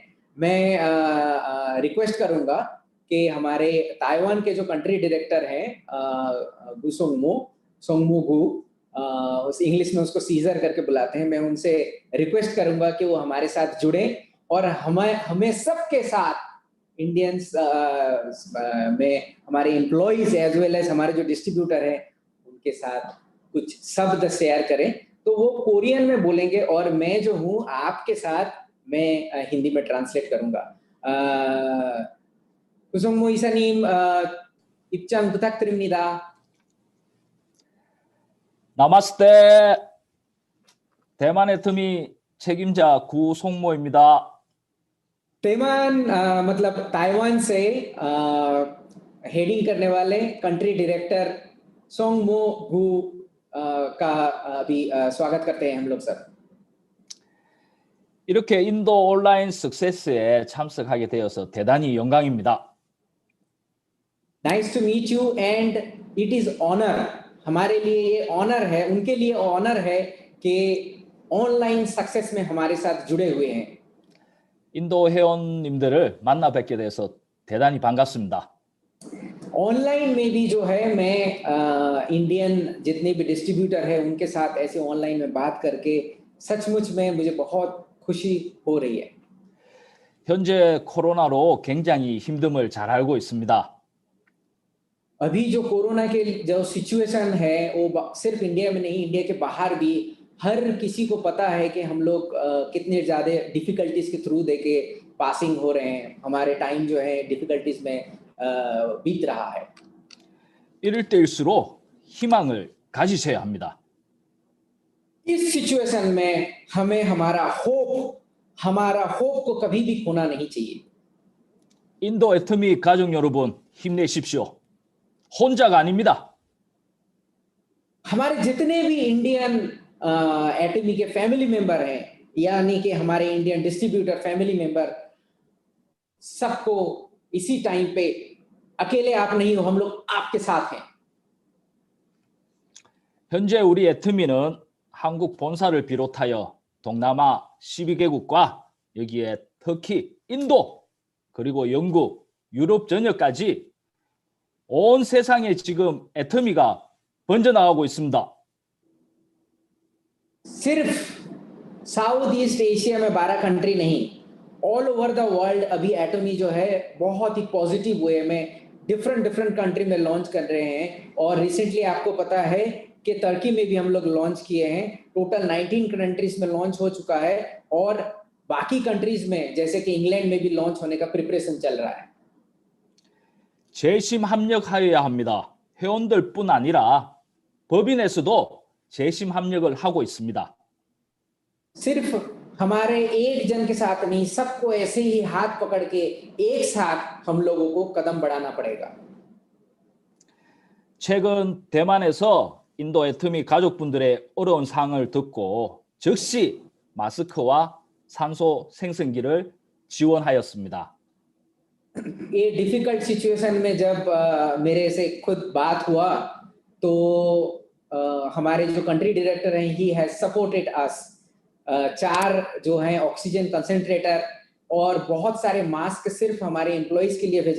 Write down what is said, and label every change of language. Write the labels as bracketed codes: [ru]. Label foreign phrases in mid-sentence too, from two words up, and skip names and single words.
[hi] मैं रिक्वेस्ट करूंगा कि हमारे ताइवान के जो [en] country director [hi] हैं गुसोंगमो सोंगमू गु, उस इंग्लिश में उसको सीजर करके बुलाते हैं, मैं उनसे रिक्वेस्ट करूंगा कि वो हमारे साथ जुड़े और हमें सबके साथ इंडियंस में हमारे एम्प्लॉइज [en] as well as [hi] हमारे जो डिस्ट्रीब्यूटर हैं उनके साथ कुछ शब्द शेयर करें। तो वो कोरियन में बोलेंगे और मैं जो हूँ आपके साथ मैं हिंदी में ट्रांसलेट करूंगा। [ko] 구성모 이사님 입장 부탁드립니다. 나마스테. 대만의 틈이 책임자 구송모입니다. [hi] तेमान मतलब ताइवान से हेडिंग करने वाले [en] country director [hi] सोंगमो गु का भी स्वागत करते हैं हम लोग सब। [ko] 이렇게 인도 온라인 सक्सेस에 참석하게 되어서 대단히 영광입니다. [en] Nice to meet you and it is honor, [hi] हमारे लिए ये ऑनर है, उनके लिए ऑनर है कि ऑनलाइन सक्सेस में हमारे साथ जुड़े हुए हैं। [ko] 인도 회원님들을 만나 뵙게 돼서 대단히 반갑습니다. [hi] ऑनलाइन में भी जो है मैं इंडियन जितने भी डिस्ट्रीब्यूटर है उनके साथ ऐसे ऑनलाइन में बात करके सचमुच में मुझे बहुत खुशी हो रही है। [ko] 현재 코로나로 굉장히 힘듦을 잘 알고 있습니다. [hi] अभी जो कोरोना के जो सिचुएशन है वो सिर्फ इंडिया में नहीं, इंडिया के बाहर भी हर किसी को पता है कि हम लोग कितने ज़्यादा डिफिकल्टीज के थ्रू देके पासिंग हो रहे हैं। हमारे टाइम जो है डिफिकल्टीज में बीत रहा है। [ko] 이럴 때일수록 희망을 가지셔야 합니다. [hi] इस सिचुएशन में हमें हमारा होप को कभी भी खोना नहीं चाहिए। [ko] 인도 애터미 가족 여러분 힘내십시오. 혼자가 아닙니다. [hi] हमारे जितने भी इंडियन एटमी के [en] family member [hi] हैं, यानी कि हमारे इंडियन [en] distributor family member, [hi] सबको इसी टाइम पे अकेले आप नहीं हो, हम लोग आपके साथ हैं। [ko] 현재 우리 애터미는 한국 본사를 비롯하여 동남아 12개국과 여기에 터키, 인도, 그리고 영국, 유럽 전역까지 온 세상에 지금 애터미가 번져나가고 있습니다. [hi] सिर्फ साउथ ईस्ट एशिया में 12 कंट्री नहीं, [en] all over the world [hi] अभी एटमी जो है बहुत ही [en] positive way [hi] में [en] different country [hi] में लॉन्च कर रहे हैं। और रिसेंटली आपको पता है कि तुर्की में भी हम लोग लॉन्च किए हैं। टोटल 19 कंट्रीज में लॉन्च हो चुका है और बाकी कंट्रीज में जैसे कि इंग्लैंड में भी लॉन्च होने का प्रिपरेशन चल रहा है। [ko] 재심 합력하여야 합니다. 회원들뿐 아니라 법인에서도 재심 합력을 하고 있습니다. [hi] सिर्फ हमारे एक जन के साथ नहीं, सबको ऐसे ही हाथ पकड़ के एक साथ हम लोगों को कदम बढ़ाना पड़ेगा। [ko] 최근 대만에서 인도 애터미 가족분들의 어려운 상황을 듣고 즉시 마스크와 산소 생성기를 지원하였습니다. [hi] ये [en] difficult situation [hi] में जब मेरे से खुद बात हुआ तो हमारे जो [en] country director [hi] हैं [en] he has supported us. [hi] 4 जो हैं [en] oxygen concentrator [hi] और बहुत सारे मास्क सिर्फ हमारे एम्प्लॉइज के लिए भेजे।